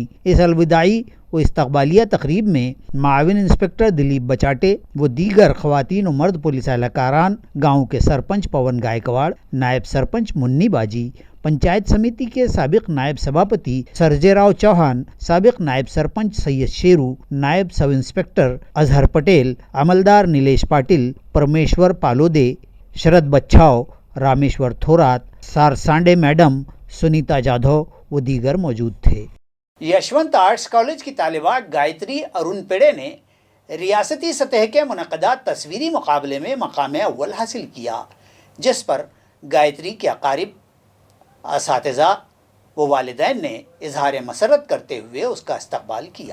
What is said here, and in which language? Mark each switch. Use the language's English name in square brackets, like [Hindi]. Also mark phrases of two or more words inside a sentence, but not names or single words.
[Urdu] اس الوداعی و استقبالیہ تقریب میں معاون انسپکٹر دلیپ بچاٹے و دیگر خواتین و مرد پولیس اہلکاران، گاؤں کے سرپنچ پون گائیکواڑ، نائب سرپنچ منی باجی، پنچایت سمیتی کے سابق نائب سبھاپتی سرجے راؤ چوہان، سابق نائب سرپنچ سید شیرو، نائب سب انسپکٹر اظہر پٹیل، عملدار نیلیش پاٹل، پرمیشور پالودے، شرد بچھاؤ، رامیشور تھورات، سارسانڈے میڈم، سنیتا جادھو و دیگر موجود تھے۔ یشونت آرٹس کالج کی طالبہ گایتری ارون پیڑے نے ریاستی سطح کے منعقدہ تصویری مقابلے میں مقام اول حاصل کیا، جس پر گایتری کے اقارب، اساتذہ و والدین نے اظہار مسرت کرتے ہوئے اس کا استقبال کیا۔